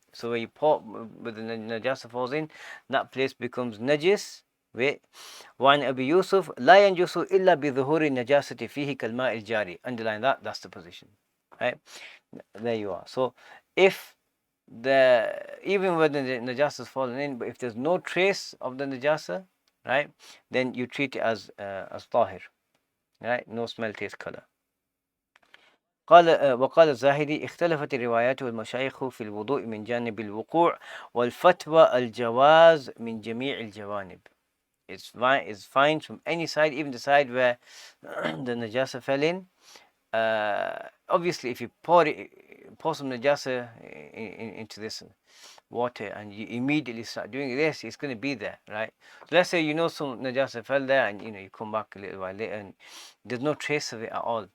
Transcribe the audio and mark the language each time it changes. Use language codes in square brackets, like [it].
[en] So when you pour, with the najasa falls in, that place becomes najis. Wait. [ar] وعن أبي يوسف لا ينجس إلا بظهور النجاسة فيه كالماء الجاري. [en] Underline that, that's the position, right? There you are. So if even when the najasa is fallen in, but if there's no trace of the najasa, right, then you treat it as tahir, right? No smell, taste, color. [ar] قال وقال الزاهدي اختلفت الروايات والمشايخ في الوضوء من جانب الوقوع والفتوى الجواز من جميع الجوانب. [en] It's fine from any side, even the side where the najasa fell in. Obviously, if you pour some najasa into this water and you immediately start doing this, it's going to be there, right? So let's say some najasa fell there, and you come back a little while later and there's no trace of it at all.